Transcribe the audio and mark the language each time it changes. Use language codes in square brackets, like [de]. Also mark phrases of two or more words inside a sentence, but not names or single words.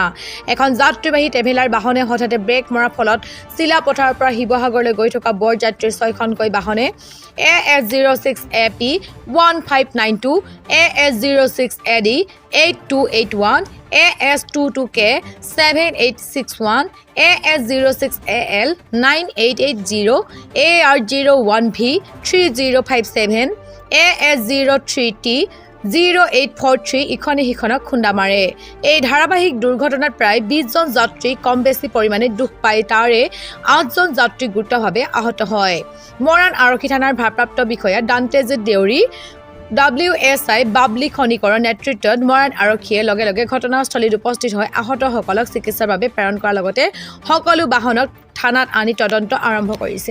[as] এখন যাত্ৰীবাহী ট্ৰেভেলাৰ বাহনে হঠাতে ব্ৰেক মৰাৰ ফলত চিলাপথাৰৰ পৰা শিৱসাগৰলৈ গৈ থকা বৰযাত্ৰীৰ 6খনকৈ বাহনে AS06AP 1592, AS06AD 8281, AS22K 7861, AS06AL 9880, AR01V 3057, AS03T 0843 ইখনে সিখনক খুন্দা মাৰে। এই ধাৰাবাহিক দুৰ্ঘটনাত প্ৰায় 20জন যাত্ৰী কম বেছি পৰিমাণে দুখ পায়, তাৰে 8জন যাত্ৰী গুৰুতৰভাৱে আহত হয়। মৰাণ আৰক্ষী থানাৰ ভাৰপ্ৰাপ্ত বিষয়া দান্তেজিৎ দেউৰী, WSI বাবলি খনিকৰৰ নেতৃত্বত মৰাণ আৰক্ষীয়ে লগে লগে ঘটনাস্থলীত উপস্থিত হৈ আহতসকলক চিকিৎসাৰ বাবে প্ৰেৰণ কৰাৰ লগতে সকলো বাহনক থানাত আনি তদন্ত আৰম্ভ কৰিছে।